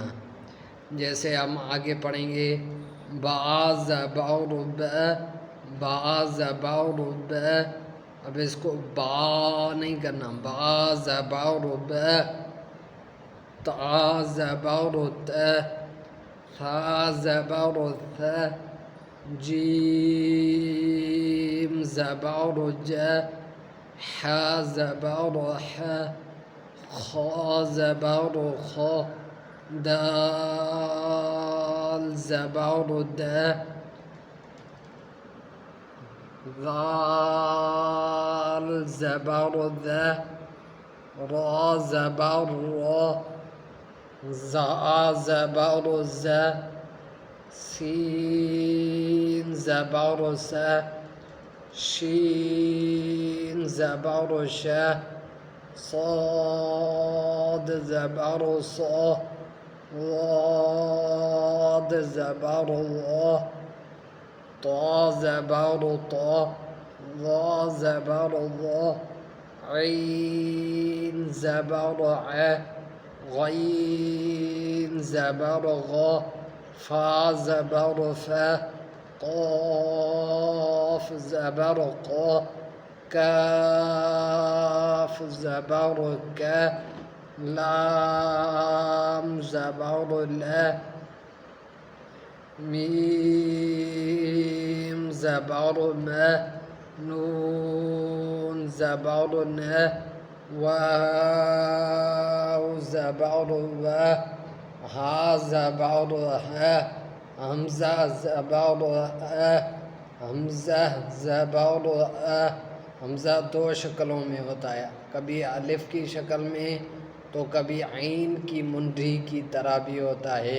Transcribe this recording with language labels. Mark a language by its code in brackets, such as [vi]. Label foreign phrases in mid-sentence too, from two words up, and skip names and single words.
[ur] جیسے ہم آگے پڑھیں گے، با، اب اس کو با نہیں کرنا، ث، جیم ح، ح، خ، دال، د، ذال، ذ، را، ر، ز، سین، س، شین، ش، صاد، ص، ضاد، ظ، طا، ظا، ظ، عین، ع، غین، غ، فا، ف، قاف، ق، کاف، ک، لام، ل، میم، م، نون، ن، واو، و، ہا، ہ، حمزہ، حمزہ، حمزہ 2 شکلوں میں ہوتا ہے، کبھی الف کی شکل میں تو کبھی عین کی منڈی کی طرح بھی ہوتا ہے۔